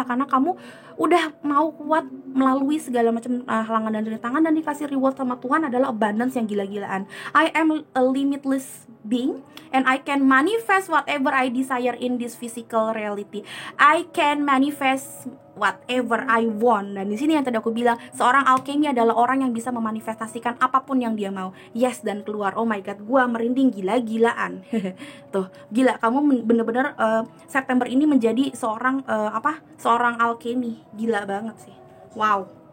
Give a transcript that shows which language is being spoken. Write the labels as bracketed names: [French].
[Indonesian] Karena kamu udah mau kuat melalui segala macam halangan dan rintangan, dan dikasih reward sama Tuhan adalah abundance yang gila-gilaan. [English] I am a limitless being and I can manifest whatever I desire in this physical reality. I can manifest whatever I want. [Indonesian] Dan di sini yang tadi aku bilang, seorang alchemy adalah orang yang bisa memanifestasikan apapun yang dia mau. Yes, dan keluar. [English] Oh my god, [Indonesian] gua merinding gila-gilaan. Tuh, gila, kamu bener-bener September ini menjadi seorang seorang alchemy. Gila banget sih. Wow.